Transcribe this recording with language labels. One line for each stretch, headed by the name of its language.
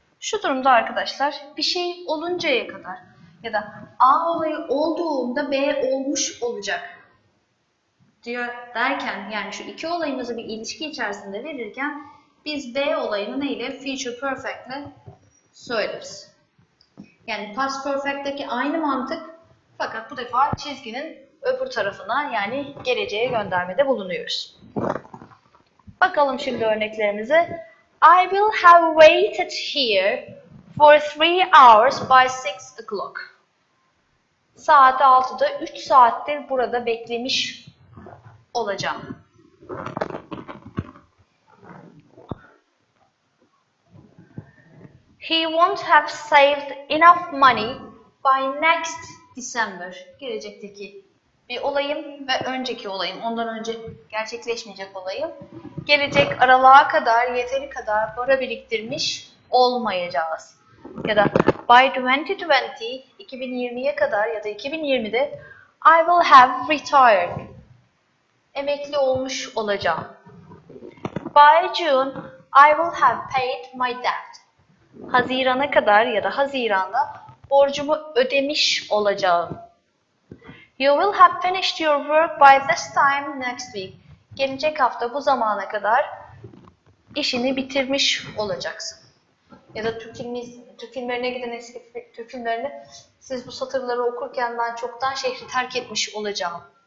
Turkish: Şu durumda arkadaşlar bir şey oluncaya kadar ya da A olayı olduğunda B olmuş olacak diyor derken, yani şu iki olayımızı bir ilişki içerisinde verirken biz B olayını neyle? Future perfect ile söyleriz. Yani past perfect'teki aynı mantık, fakat bu defa çizginin öbür tarafına, yani geleceğe göndermede bulunuyoruz. Bakalım şimdi örneklerimize.
English: I will have waited here for 3 hours by 6 o'clock.
Turkish: Saat 6'da 3 saattir burada beklemiş olacağım.
English: He won't have saved enough money by next December.
Turkish: Gelecekteki bir olayım ve önceki olayım. Ondan önce gerçekleşmeyecek olayım. Gelecek aralığa kadar yeteri kadar para biriktirmiş olmayacağız. Ya da by 2020, 2020'ye kadar ya da 2020'de
English: I will have retired.
Turkish: Emekli olmuş olacağım.
English: By June, I will have paid my debt.
Turkish: Hazirana kadar ya da Haziran'da borcumu ödemiş olacağım.
English: You will have finished your work by this time next week.
Turkish: Gelecek hafta bu zamana kadar işini bitirmiş olacaksın. Ya da Türk filmlerine giden eski Türk filmlerinde siz bu satırları okurken ben çoktan şehri terk etmiş olacağım.